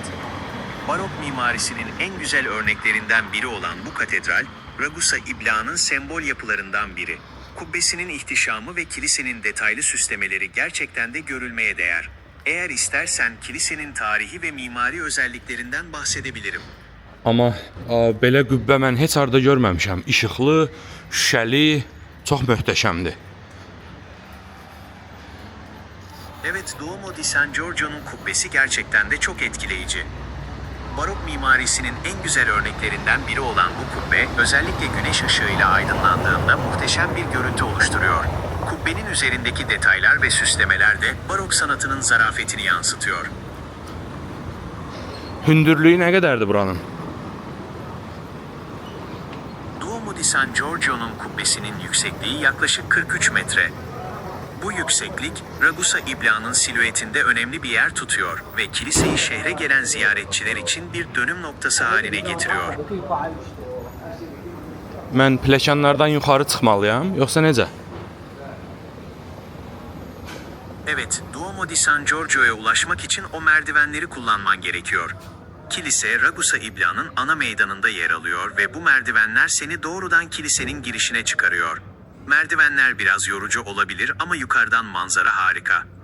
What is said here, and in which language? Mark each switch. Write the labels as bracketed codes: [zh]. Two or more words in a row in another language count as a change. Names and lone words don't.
[tr] Barok mimarisinin en güzel örneklerinden biri olan bu katedral, Ragusa İbla'nın sembol yapılarından biri. Kubbesinin ihtişamı ve kilisenin detaylı süslemeleri gerçekten de görülmeye değer. Eğer istersen kilisenin tarihi ve mimari özelliklerinden bahsedebilirim. [az] Amma belə qübbə mən heç harda görməmişəm. İşıqlı, şüşəli, çox möhtəşəmdir. [tr] Evet, Duomo di San Giorgio'nun kubbesi gerçekten de çok etkileyici. Barok mimarisinin en güzel örneklerinden biri olan bu kubbe, özellikle güneş ışığıyla aydınlandığında muhteşem bir görüntü oluşturuyor. Kubbenin üzerindeki detaylar ve süslemeler de barok sanatının zarafetini yansıtıyor. [az] Hündürlüyü nə qədərdir buranın? [tr] Duomo di San Giorgio'nun kubbesinin yüksekliği yaklaşık 43 metre. Bu yükseklik, Ragusa İbla'nın silüetinde önemli bir yer tutuyor ve kiliseyi şehre gelen ziyaretçiler için bir dönüm noktası haline getiriyor. [az] Mən pləkanlardan yuxarı çıxmalıyam, yoxsa necə? [tr] Evet, Duomo di San Giorgio'ya ulaşmak için o merdivenleri kullanman gerekiyor. Kilise, Ragusa İbla'nın ana meydanında yer alıyor ve bu merdivenler seni doğrudan kilisenin girişine çıkarıyor. Merdivenler biraz yorucu olabilir ama yukarıdan manzara harika.